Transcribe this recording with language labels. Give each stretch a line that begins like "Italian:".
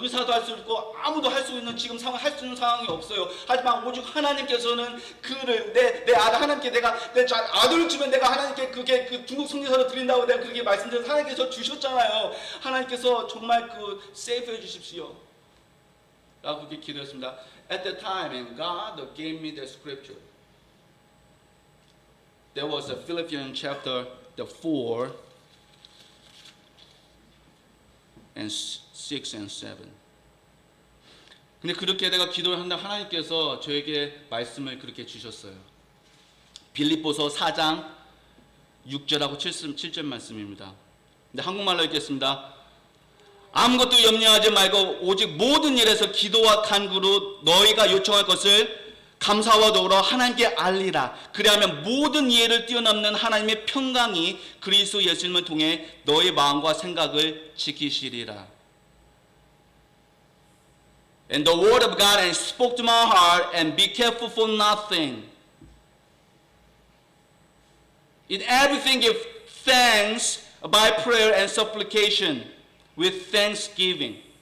Korean: 의사도 할 수 있고 아무도 할 수 있는 지금 상황 할 수 있는 상황이 없어요. 하지만 오직 하나님께서는 그를 내 아들 하나님께 내가 내 아들을 주면 내가 하나님께 그게 그 중국 성리서를 드린다고 내가 그렇게 말씀드려서 하나님께서 주셨잖아요. 하나님께서 정말 그 세이브해 주십시오. 라고 그렇게 기도했습니다.
English: At the time, and God gave me the scripture. There was a Philippians chapter 4 and 6 and 7.
Korean: 근데 그렇게 내가 기도를 한다 하나님께서 저에게 말씀을 그렇게 주셨어요. 빌립보서 4장 6절하고 7절 말씀입니다. 근데 한국말로 읽겠습니다. 아무것도 염려하지 말고 오직 모든 일에서 기도와 간구로 너희가 요청할 것을 감사와 더불어 하나님께 알리라. 그리하면 모든 이해를 뛰어넘는 하나님의 평강이 그리스도 예수님을 통해 너의 마음과 생각을 지키시리라.
English: And the word of God and spoke to my heart, and be careful for nothing. In everything give thanks by prayer and supplication with thanksgiving.